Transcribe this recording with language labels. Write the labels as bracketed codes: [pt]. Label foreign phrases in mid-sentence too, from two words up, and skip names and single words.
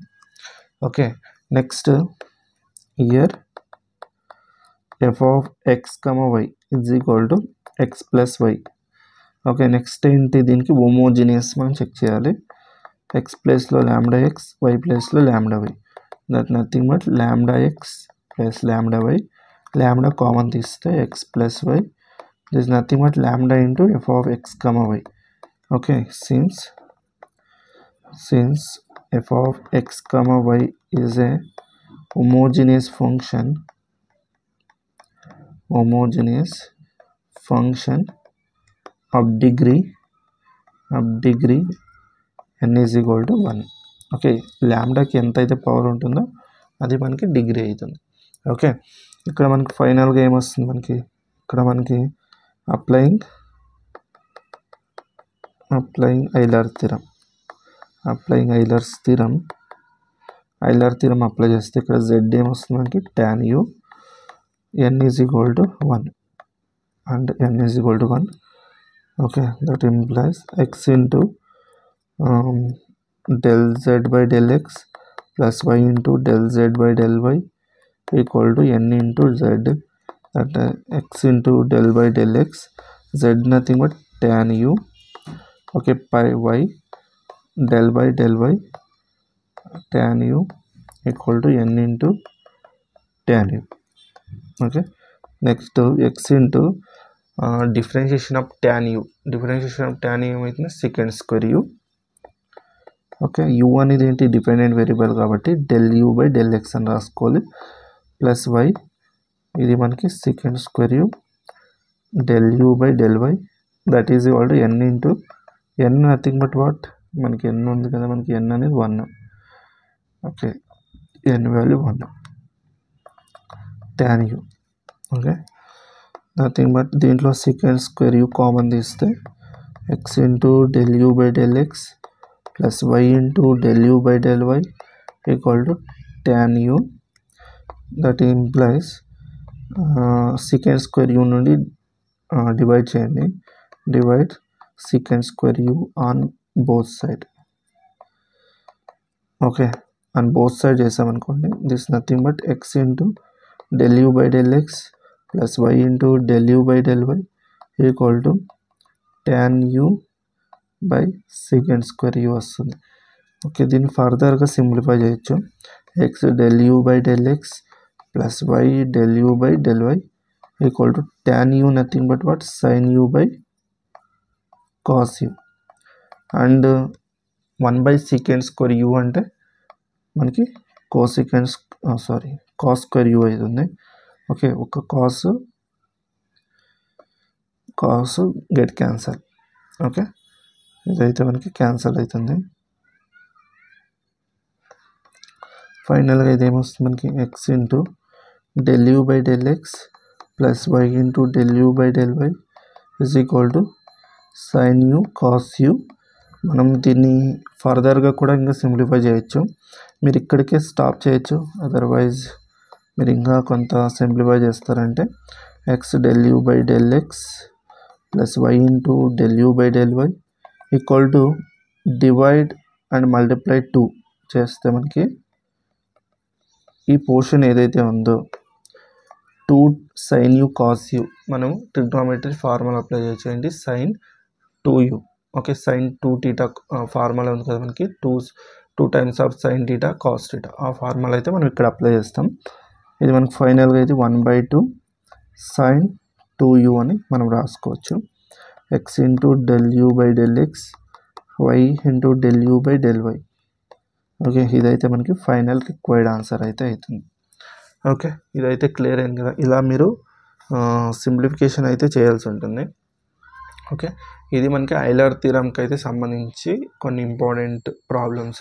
[en] okay, next year f of x comma y is equal to x plus y. okay, next [te] ఏంటి, దీనికి హోమోజీనియస్ మనం చెక్ చేయాలి. ఎక్స్ ప్లేస్లో [en] lambda x, y [te] ప్లేస్లో [en] lambda y. that nothing but lambda x plus lambda y. lambda common [te] తీస్తే [en] x plus y. this is nothing but lambda into f of x comma y. okay, since f of x comma y is a homogeneous function of degree n is equal to 1. [te] ఓకే, ల్యాండాకి ఎంత అయితే పవర్ ఉంటుందో అది మనకి డిగ్రీ అవుతుంది. ఓకే, ఇక్కడ మనకి ఫైనల్గా ఏమొస్తుంది, మనకి ఇక్కడ మనకి [en] applying Euler theorem apply [te] చేస్తే ఇక్కడ z ఏమొస్తుంది మనకి [en] tan u n is equal to 1 and n is equal to 1. okay, that implies x ఇంటూ del z by del x plus y into del z by del y equal to n into z, that x into del by del x, z nothing but tan u, okay, pi y del by del y tan u equal to n into tan u. Okay, next x into differentiation of tan u. Differentiation of tan u ఏమైతుంది secant square u. ఓకే, u [te] అనేది ఏంటి [en] dependent variable కాబట్టి del u by del x [te] అని రాసుకోవాలి, [en] ప్లస్ y [te] ఇది మనకి [en] secant square u del u by del y, that is equal to n into n nothing but what, [te] మనకి n ఉంది కదా, మనకి n అనేది 1. [en] okay, n value 1 tan u. okay, nothing but దీంట్లో secant square u కామన్ తీస్తే x into del u by del x plus y into del u by del y equal to tan u. that implies secant square u నుండి డివైడ్ చేయండి, divide secant square u on both side. okay, on both side చేసామనుకోండి, this nothing but x into del u by del x plus y into del u by del y equal to tan u by secant square u వస్తుంది. [te] ఓకే, దీన్ని ఫర్దర్గా సింప్లిఫై చేయొచ్చు, [en] x del u by del x plus y del u by del y equal to tan u nothing but what sin u by cos u, and 1 by secant square u [te] అంటే మనకి [en] cosecant cos square u అవుతుంది. [te] ఓకే, ఒక [en] cos get cancel. [te] ఓకే, ఇదైతే మనకి క్యాన్సల్ అవుతుంది. ఫైనల్గా ఇది ఏమొస్తుంది మనకి [en] x into del u by del x plus y into del u by del y is equal to sin u cos u. [te] మనం దీన్ని ఫర్దర్గా కూడా ఇంకా సింప్లిఫై చేయొచ్చు, మీరు ఇక్కడికే స్టాప్ చేయొచ్చు, అదర్వైజ్ మీరు ఇంకా కొంత సింప్లిఫై చేస్తారంటే [en] x del u by del x plus y into del u by del y equal to divide and multiply 2 [te] చేస్తే మనకి ఈ పోర్షన్ ఏదైతే ఉందో [en] 2 sin u cos u, [te] మనం [en] trigonometry formula apply [te] చేయండి [en] sin 2u. [te] ఓకే, [en] sin 2 θ formula [te] ఉంది కదా మనకి, [en] 2 times of sin θ cos θ, [te] ఆ ఫార్ములా అయితే మనం ఇక్కడ అప్లై చేస్తాం. ఇది మనకు ఫైనల్గా అయితే 1/2 sin 2u అని మనం రాసుకోవచ్చు, [en] x into del u by del x y into del u by del y. [te] ఓకే, ఇదైతే మనకి [en] final required answer [te] అయితే అవుతుంది. ఓకే, ఇదైతే క్లియర్ అయింది కదా, ఇలా మీరు సింప్లిఫికేషన్ అయితే చేయాల్సి ఉంటుంది. ఓకే, ఇది మనకి ఐలర్ థీరంకి అయితే సంబంధించి కొన్ని [en] important problems.